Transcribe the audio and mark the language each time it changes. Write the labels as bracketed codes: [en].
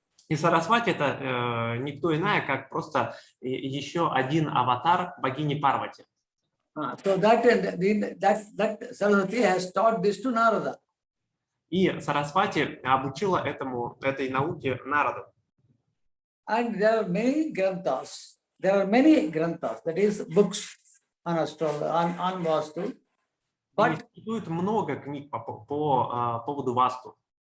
[ru] И Сарасвати это никто иная, как просто еще один аватар богини Парвати. [en] So that Saraswati has taught this to Narada. [ru] И Сарасвати обучила этой науке Нараду. [en] And there are many granthas. That is books on astrology, on Vastu. But [ru] существует много книг по поводу Васту.